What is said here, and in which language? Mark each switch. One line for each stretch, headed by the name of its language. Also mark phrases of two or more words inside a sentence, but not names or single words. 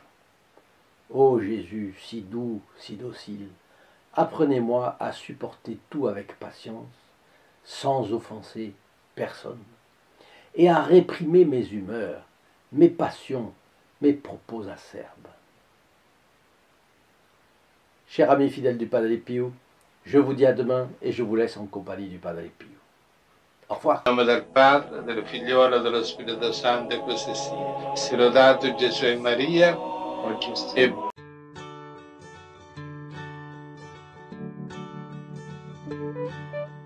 French: Ô Jésus, si doux, si docile, apprenez-moi à supporter tout avec patience, sans offenser personne, et à réprimer mes humeurs, mes passions, mes propos acerbes. Chers amis fidèles du Padre Pio, je vous dis à demain et je vous laisse en compagnie du Padre Pio. Au revoir.
Italian: Nome del Padre, del Figliolo e dello Spirito Santo, e così sia. Sia lodato Gesù e Maria, e